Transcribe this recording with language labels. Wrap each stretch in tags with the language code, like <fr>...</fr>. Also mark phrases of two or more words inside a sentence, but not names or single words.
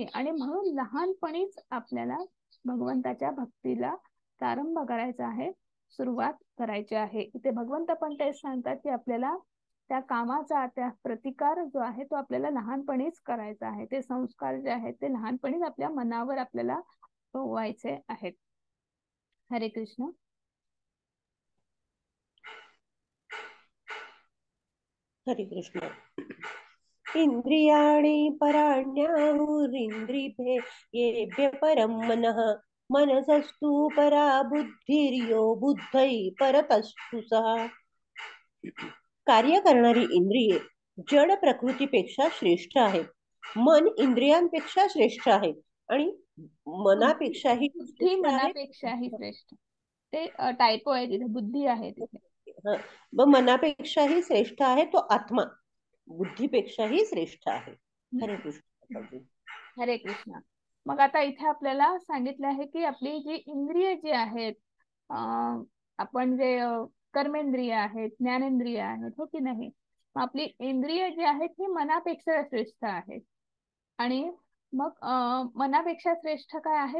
<mr>आणि म्हणून लहानपणीच आपल्याला भगवंताच्या भक्तीला प्रारंभ करायचा आहे, सुरुवात करायची आहे. इथे भगवंत पण तेच सांगतात की आपल्याला त्या कामाचा त्या प्रतिकार जो आहे तो आपल्याला लहानपणीच करायचा आहे. ते संस्कार जे आहेत ते लहानपणीच आपल्या मनावर आपल्याला व्हायचे आहेत. हरे कृष्ण. हरे कृष्ण.</mr> <sa>इंद्रियाणि पराण्याहुरिन्द्रिभे येभ्य परम मनः मनसस्तु परा बुद्धिर्यो बुद्धै परतस्तु सः.</sa> <mr>कार्य करणारी इंद्रिये जड प्रकृतीपेक्षा श्रेष्ठ आहेत. मन इंद्रियांपेक्षा श्रेष्ठ आहे आणि मनापेक्षाही बुद्धी श्रेष्ठ आहे. मनापेक्षाही श्रेष्ठ. ते टायपो आहे तिथे, बुद्धी आहे तिथे. मग मनापेक्षाही श्रेष्ठ आहे तो आत्मा, बुद्धीपेक्षाही श्रेष्ठ आहे. हरे कृष्ण. हरे कृष्ण. मग आता इथे आपल्याला सांगितलं आहे की आपली जी इंद्रिय जी आहेत, आपण जे कर्मेंद्रिय आहेत, ज्ञानेंद्रिय आहेत, हो की नाही, आपली इंद्रिय जी आहेत ही मनापेक्षा श्रेष्ठ आहेत. आणि मग मनापेक्षा श्रेष्ठ काय आहे?</mr>